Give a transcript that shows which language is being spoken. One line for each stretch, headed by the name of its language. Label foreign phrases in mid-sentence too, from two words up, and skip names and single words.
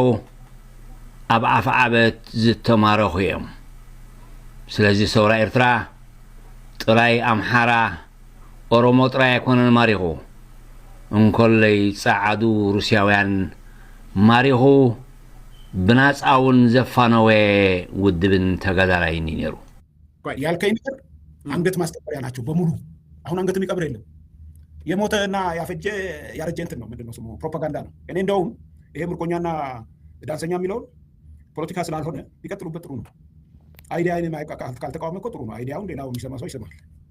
Tigrinya: ኣብ ዓፈዓበት ዝተማረኹ እዮም ስለዚ ሰውራ ኤርትራ ጥራይ ኣምሓራ ኦሮሞ ጥራይ ኣይኮነን ማሪኹ እንኮለይ ጻዓዱ ሩስያውያን ማሪኹ ብናጻውን ዘፋነወ ውድብን ተጋዳላይን ነይሩ
Amharic: ያልከኝ ነገር አንገት ማስጠበሪያ ናቸው በሙሉ አሁን አንገት የሚቀብር የለም የሞተና ያፈጀ ያረጀ እንትን ነው ምንድነው ስሙ ፕሮፓጋንዳ ነው እኔ እንደውም ይሄ ምርኮኛና ዳንሰኛ የሚለው ፖለቲካ ስላልሆነ ይቀጥሉበት ጥሩ ነው አይዲያ አይኔ ካልተቃወመ እኮ ጥሩ ነው አይዲያውን ሌላው የሚሰማ ሰው ይሰማል